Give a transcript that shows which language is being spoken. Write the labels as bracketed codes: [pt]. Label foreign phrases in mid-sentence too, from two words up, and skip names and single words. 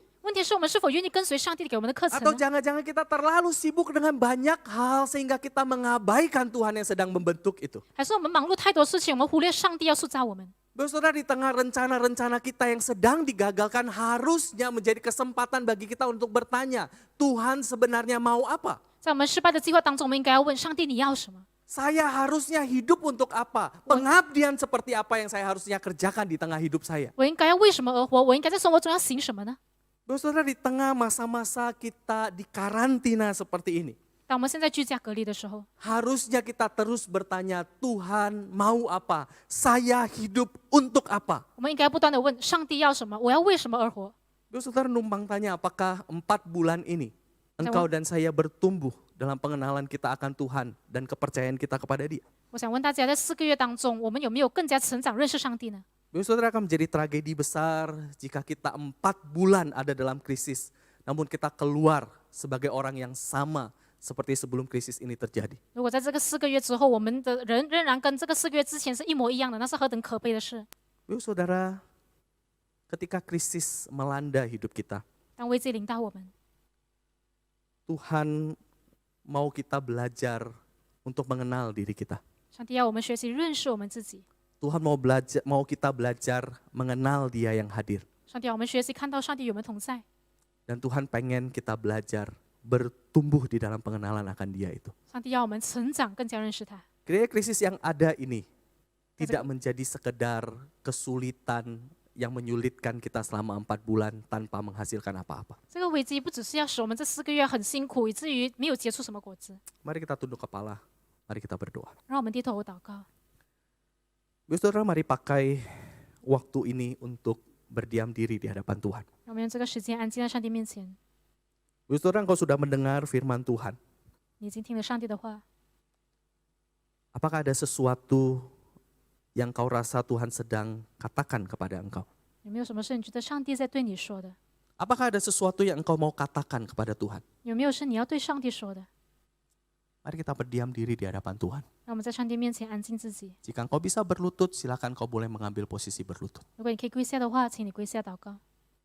[zh] 问题是我们是否愿意跟随上帝给我们的课程 [id] Atau [zh] 呢？ [id] jangan-jangan kita terlalu sibuk dengan banyak hal sehingga kita mengabaikan Tuhan yang sedang membentuk itu. [zh] 还是我们忙碌太多事情，我们忽略上帝要塑造我们？ [id] Saudara, di tengah rencana-rencana kita yang sedang digagalkan harusnya menjadi kesempatan bagi kita untuk bertanya, Tuhan sebenarnya mau apa? [zh] 在我们失败的计划当中，我们应该要问上帝你要什么？ [id] Saya harusnya hidup untuk apa? Pengabdian seperti apa yang saya harusnya kerjakan di tengah hidup saya? [zh] 我应该要为什么而活？我应该在生活中要行什么呢？ [id] Saudara, di tengah masa-masa kita di karantina seperti ini, [zh] 当我们现在居家隔离的时候， [id] harusnya kita terus bertanya, Tuhan mau apa? Saya hidup untuk apa? [zh] 我们应该不断的问上帝要什么？我要为什么而活？ [id] Saudara numpang tanya, apakah 4 bulan ini engkau dan saya bertumbuh dalam pengenalan kita akan Tuhan dan kepercayaan kita kepada Dia? [zh] 我想问大家，在4个月当中，我们有没有更加成长认识上帝呢？ [id] Saudara, akan menjadi tragedi besar jika kita 4 bulan ada dalam krisis, namun kita keluar sebagai orang yang sama seperti sebelum krisis ini terjadi. [zh] 如果在这个4个月之后，我们的人仍然跟这个4个月之前是一模一样的，那是何等可悲的事！ [id] Saudara, ketika krisis melanda hidup kita, [zh] 当危机临到我们， [id] Tuhan mau kita belajar untuk mengenal diri kita. [zh] 上帝要我们学习认识我们自己， [id] Tuhan mau kita belajar mengenal Dia yang hadir. [zh] 上帝要我们学习看到上帝与我们同在， [id] Dan Tuhan pengen kita belajar bertumbuh di dalam pengenalan akan Dia itu. [zh] 上帝要我们成长，更加认识他。 [id] Kiranya krisis yang ada ini tidak menjadi sekedar kesulitan yang menyulitkan kita selama 4 bulan tanpa menghasilkan apa-apa. [zh] 这个危机不只是要使我们这4个月很辛苦，以至于没有结出什么果子。 [id] Mari kita tunduk kepala, mari kita berdoa. [zh] 让我们低头祷告。 [id] Saudara, mari pakai waktu ini untuk berdiam diri di hadapan Tuhan. [zh] 让我们用这个时间安静在上帝面前。 [id] Saudara, engkau sudah mendengar firman Tuhan. [zh] 你已经听了上帝的话， [id] Apakah ada sesuatu yang kau rasa Tuhan sedang katakan kepada engkau? [zh] 有没有什么事你觉得上帝在对你说的？ [id] Apakah ada sesuatu yang engkau mau katakan kepada Tuhan? [zh] 有没有是你要对上帝说的？ [id] Mari kita berdiam diri di hadapan Tuhan. [zh] 让我们在上帝面前安静自己。 [id] Jika engkau bisa berlutut, silakan kau boleh mengambil posisi berlutut. [zh] 如果你可以跪下的话，请你跪下祷告。